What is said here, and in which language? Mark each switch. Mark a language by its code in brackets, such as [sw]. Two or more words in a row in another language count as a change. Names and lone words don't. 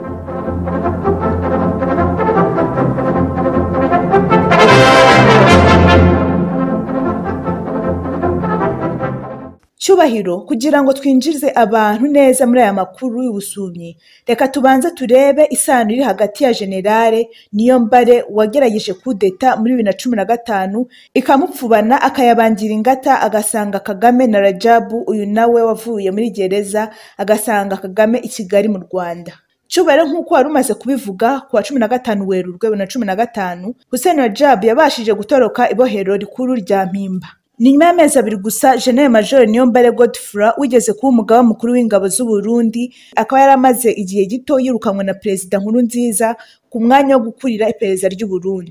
[rw] Cyubahiro kugira ngo twinjize abantu neza muri aya makuru y'ubusumyi, reka tubanze turebe isano iri hagati ya Generale Niyombare wagerageje kudeta muri 2015 ikamupfubana akayabangira ingata agasanga Kagame na Radjab uyu nawe wavuye muri gereza agasanga Kagame i Kigali mu Rwanda. Cyubahiro nk'uko wari umaze kubivuga ku wa 15 Werurwe 2015 Hussein Radjab yabashije gutoroka ibohero rikuru rya Mpimba. Ni nyuma y'amezi abiri gusa General Major Niyombare Godefroid wigeze kuba umugaba mukuru w'ingabo z'u Burundi akaba yaramaze igihe gito yirukanwe na Perezida Nkurunziza ku mwanya wo gukurira iperereza ry'u Burundi.